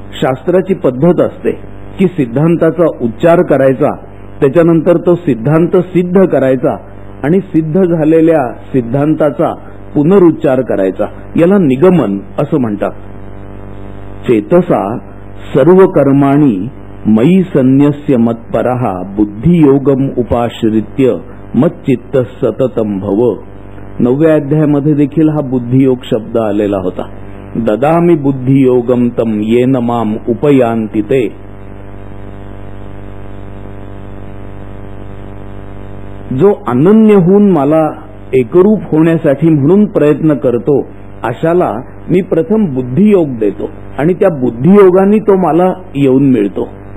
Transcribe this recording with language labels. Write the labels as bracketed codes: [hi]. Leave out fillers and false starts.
[mr] शास्त्राची पद्धत असते की सिद्धांताचा उच्चार करायचा, त्याच्यानंतर तो सिद्धांत सिद्ध करायचा आणि सिद्ध झालेल्या सिद्धांताचा पुनरुच्चार करायचा, याला निगमन असं म्हणतात. [sa] चेतसा सर्व कर्माणी मयि संन्यस्य मत्परः बुद्धियोगम उपाश्रित्य मच्चित्त सततम भव. [mr] 9व्या अध्यायामध्ये देखील हा बुद्धियोग शब्द आलेला होता. [sa] ददामि बुद्धियोगम तम येन माम उपयांति ते. [mr] जो अनन्य होऊन मला एकरूप होण्यासाठी म्हणून प्रयत्न करतो अशाला मी प्रथम बुद्धियोग देतो आणि त्या बुद्धियोगाने तो मला येऊन मिळतो.